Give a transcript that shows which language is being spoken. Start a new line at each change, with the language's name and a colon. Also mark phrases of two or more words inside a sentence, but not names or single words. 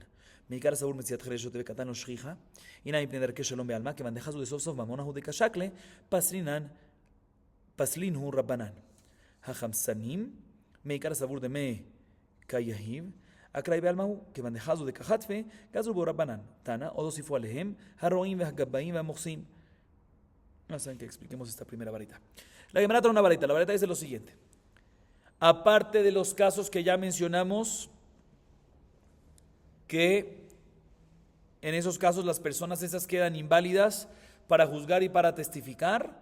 Aramaic: מעיקר סבור מציאת חרשות וקטן לא שכיחה, הנה מפני דרכי שלום בעלמא, כיוון דחזו לסוף סוף ממונו דקשקלה, פסלין הוא רבנן. החמסנים, מעיקר סבור דמי כיהיב, אקראי בעלמא הוא, כיוון דחזו דקחטפה, גזרו בו רבנן.
Hebrew: תנא, עוד הוסיפו עליהם, הרועים והגבאים והמוחסים.
Spanish: No saben que expliquemos esta primera varita. La Gemara trae una varita. La varita dice lo siguiente. Aparte de los casos que ya mencionamos, que en esos casos las personas esas quedan inválidas para juzgar y para testificar.